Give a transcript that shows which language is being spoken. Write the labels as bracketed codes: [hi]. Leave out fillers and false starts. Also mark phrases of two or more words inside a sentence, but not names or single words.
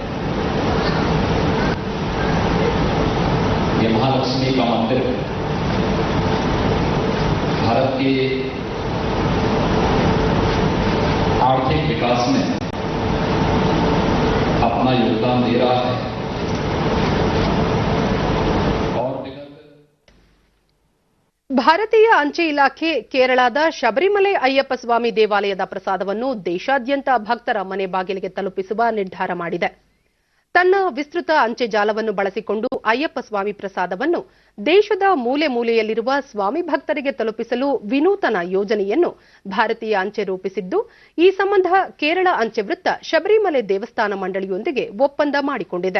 [hi] ये महालक्ष्मी का मंदिर भारत के आर्थिक विकास में अपना योगदान दे रहा है और [kn] ಭಾರತೀಯ ಅಂಚೆ ಇಲಾಖೆ ಕೇರಳದ ಶಬರಿಮಲೆ ಅಯ್ಯಪ್ಪ ಸ್ವಾಮಿ ದೇವಾಲಯದ ಪ್ರಸಾದವನ್ನು ದೇಶಾದ್ಯಂತ ಭಕ್ತರ ಮನೆ ಬಾಗಿಲಿಗೆ ತಲುಪಿಸುವ ನಿರ್ಧಾರ ಮಾಡಿದೆ. ತನ್ನ ವಿಸ್ತೃತ ಅಂಚೆ ಜಾಲವನ್ನು ಬಳಸಿಕೊಂಡು ಅಯ್ಯಪ್ಪ ಸ್ವಾಮಿ ಪ್ರಸಾದವನ್ನು ದೇಶದ ಮೂಲೆ ಮೂಲೆಯಲ್ಲಿರುವ ಸ್ವಾಮಿ ಭಕ್ತರಿಗೆ ತಲುಪಿಸಲು ವಿನೂತನ ಯೋಜನೆಯನ್ನು ಭಾರತೀಯ ಅಂಚೆ ರೂಪಿಸಿದ್ದು, ಈ ಸಂಬಂಧ ಕೇರಳ ಅಂಚೆ ವೃತ್ತ ಶಬರಿಮಲೆ ದೇವಸ್ಥಾನ ಮಂಡಳಿಯೊಂದಿಗೆ ಒಪ್ಪಂದ ಮಾಡಿಕೊಂಡಿದೆ.